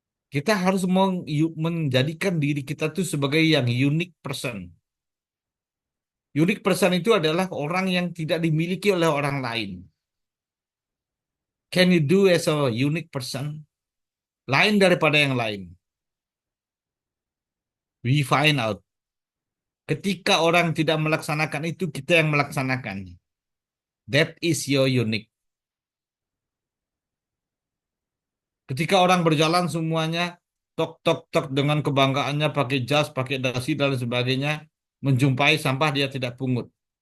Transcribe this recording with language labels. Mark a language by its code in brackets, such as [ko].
[id] Kita harus menjadikan diri kita tuh sebagai yang unique person. Unique person itu adalah orang yang tidak dimiliki oleh orang lain. [en] Can you do as a unique person? [id] Lain daripada yang lain. [en] We find out. [id] Ketika orang tidak melaksanakan itu, kita yang melaksanakan. [en] That is your unique. [id] Ketika orang berjalan semuanya tok tok tok dengan kebanggaannya pakai jas, pakai dasi dan sebagainya, menjumpai sampah dia tidak pungut.